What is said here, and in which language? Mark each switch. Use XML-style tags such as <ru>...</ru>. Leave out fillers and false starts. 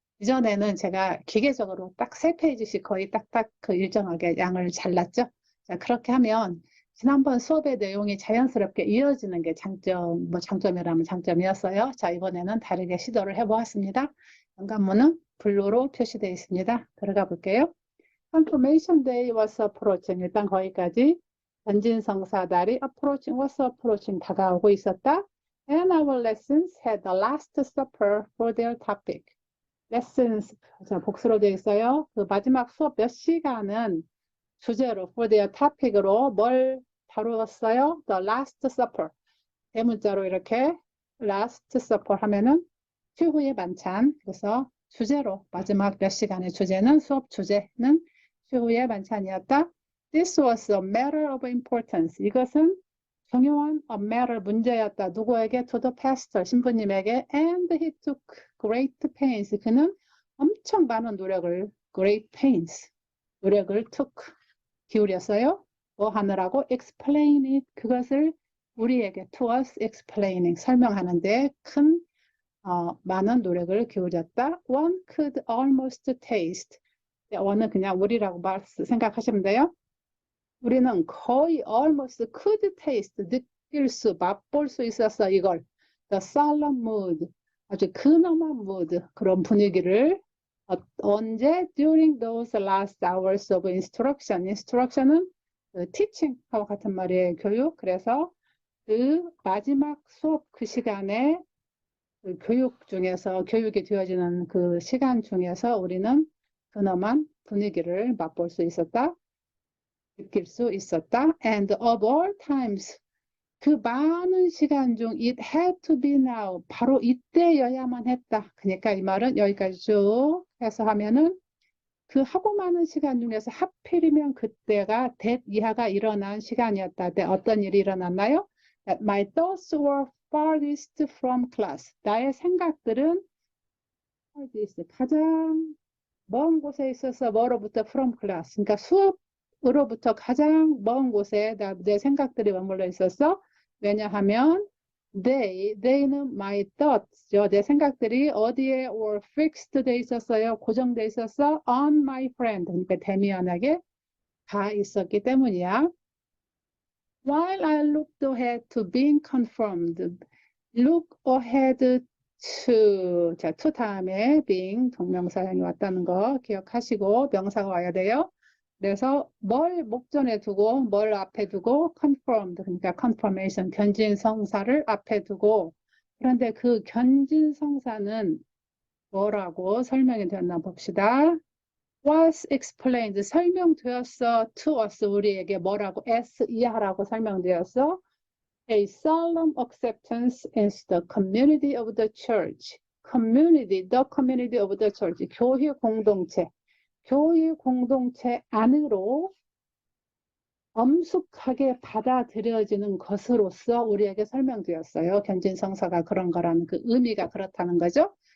<ko>이전에는 제가 기계적으로 딱 3페이지씩 거의 딱딱 그 일정하게 양을 잘랐죠. 자, 그렇게 하면 지난번 수업의 내용이 자연스럽게 이어지는 게 장점, 장점이라면 장점이었어요. 자, 이번에는 다르게 시도를 해보았습니다. 연관문은 블루로 표시되어 있습니다. 들어가 볼게요.</ko> <en>Confirmation Day was approaching.</en> <ko>일단 거기까지 전진성사달이</ko> <en>approaching was approaching</en> <ko>다가오고 있었다.</ko> <en>And our lessons had the last supper for their topic.</en> <ko>lessons, 자, 복수로 되어 있어요. 그 마지막 수업 몇 시간은 주제로</ko> <en>for their topic</en> <ko>으로 뭘 다루었어요?</ko> <en>The Last Supper.</en> <ko>대문자로 이렇게 Last Supper 하면은 최후의 만찬. 그래서 주제로 마지막 몇 시간의 주제는 수업 주제는 최후의 만찬이었다.</ko> <en>This was a matter of importance.</en> <ko>이것은 중요한 a matter 문제였다. 누구에게?</ko> <en>To the pastor</en> <ko>신부님에게.</ko> <en>And he took great pains.</en> <ko>그는 엄청 많은 노력을 great pains 노력을 took 기울였어요. 뭐 하느라고? explain it. 그것을 우리에게</ko> <en>to us explaining</en> <ko>설명하는데 큰 많은 노력을 기울였다.</ko> <en>One could almost taste.</en> <ko>one은 그냥 우리라고 생각하시면 돼요. 우리는 거의 almost could taste 느낄 수, 맛볼 수 있었어 이걸.</ko> <en>The solemn mood.</en> <ko>아주 근엄한 mood 그런 분위기를 언제?</ko> <en>During those last hours of instruction.</en> <ko>instruction은 teaching하고 같은 말이에요. 교육. 그래서 그 마지막 수업 그 시간에 그 교육 중에서 교육이 되어지는 그 시간 중에서 우리는 근엄한 분위기를 맛볼 수 있었다. 느낄 수 있었다.</ko> <en>And of all times.</en> <ko>그 많은 시간 중</ko> <en>it had to be now.</en> <ko>바로 이때여야만 했다. 그러니까 이 말은 여기까지 쭉 해서 하면은 그 하고 많은 시간 중에서 하필이면 그때가 that 이하가 일어난 시간이었다. 어떤 일이 일어났나요?</ko> <en>That my thoughts were farthest from class.</en> <ko>나의 생각들은 farthest, 가장 먼 곳에 있어서 뭐로부터</ko> <en>from class.</en> <ko>그러니까 수업으로부터 가장 먼 곳에 내 생각들이 머물러 있었어. 왜냐하면 they는 my thoughts, 내 생각들이 어디에</ko> <en>were fixed</en> <ko>돼 있었어요. 고정돼 있었어.</ko> <en>on my friend,</en> <ko>그러니까 데미안에게 가 있었기 때문이야.</ko> <en>While I looked ahead to being confirmed, look ahead to, 자, to</en> <ko>다음에 being 동명사형이 왔다는 거 기억하시고 명사가 와야 돼요. 그래서 뭘 목전에 두고 뭘 앞에 두고 confirmed, 그러니까 confirmation, 견진성사를 앞에 두고 그런데 그 견진성사는 뭐라고 설명이 되었나 봅시다. was explained, 설명되었어.</ko> <en>to us,</en> <ko>우리에게 뭐라고? as 이하라고 설명되었어.</ko> <en>A solemn acceptance into the community of the church. community, the community of the church.</en> <ko>교회 공동체. 교회 공동체 안으로 엄숙하게 받아들여지는 것으로서 우리에게 설명되었어요. 견진성사가 그런 거라는 그 의미가 그렇다는 거죠.</ko>